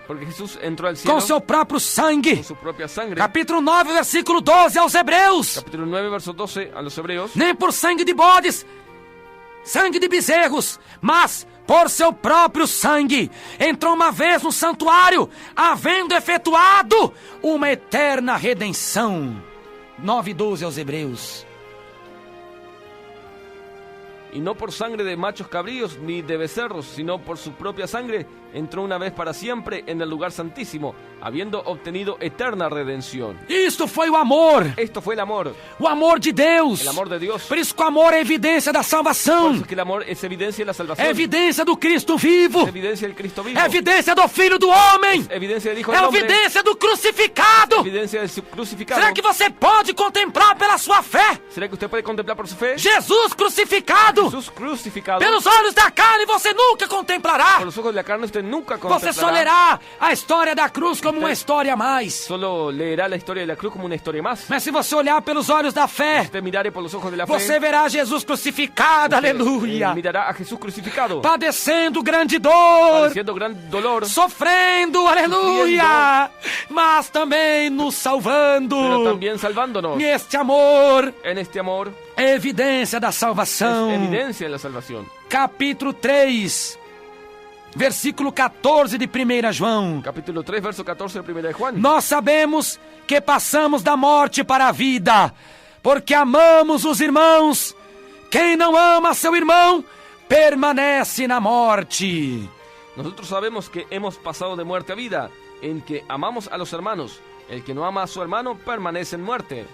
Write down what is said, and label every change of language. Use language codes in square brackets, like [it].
[es] Porque Jesús entró al cielo [pt] com seu próprio sangue. [es] con su propia sangre. [pt] Capítulo 9, versículo 12 aos Hebreus. [es] Capítulo 9, verso 12 a los hebreos. [pt] Nem por sangue de bodes, sangue de bezerros, mas por seu próprio sangue entrou uma vez no santuário, havendo efetuado uma eterna redenção. 9:12 aos Hebreus. [es] Y no por sangre de machos cabríos ni de becerros, sino por su propia sangre, entró una vez para siempre en el lugar santísimo, habiendo obtenido eterna redención. [pt] Isto foi o amor. [es] Esto fue el amor [pt] De Deus. [es] El amor de Dios. [pt] Por isso que o amor é evidência da [es] Por [pt] salvação. [es] eso es que el amor es evidencia de la salvación. [pt] É evidência do Cristo vivo. [es] Es evidencia del Cristo vivo. [pt] É evidência do Filho do Homem. [es] Es evidencia del Hijo [pt] É [es] del Hombre. [pt] evidência do crucificado. [es] Evidencia del crucificado. [pt] Será que você pode contemplar pela sua fé [es] ¿Será que usted puede contemplar por su fe? [pt] Jesus crucificado? [es] Jesús crucificado. [pt] Pelos olhos da carne você nunca contemplará. [es] Por los ojos de la carne usted nunca [pt] Você só [es] contemplará. [pt] lerá a história da cruz como uma história a mais. [es] Solo leerá la historia de la cruz como una historia más. [pt] Mas se você olhar pelos olhos da fé, [es] Usted mirará por los ojos de la fe. [pt] você verá Jesus crucificado, aleluia. [es] Mirará a Jesús crucificado. [pt] Padecendo grande dor, [es] Padeciendo gran dolor. [pt] sofrendo, aleluia. Mas também nos salvando. [es] Pero también salvándonos. [pt] Este amor [es] En este amor [pt] é evidência da [es] es [pt] salvação. [es] evidencia de la salvación. [pt] Capítulo 3, versículo 14 de 1 João. [es] Capítulo 3, verso 14 de 1 de Juan. [pt] Nós sabemos que passamos da morte para a vida, porque amamos os irmãos. Quem não ama seu irmão, permanece na morte. [es] Nosotros sabemos que hemos pasado de muerte a vida, en que amamos a los hermanos. El que no ama a su hermano permanece en muerte.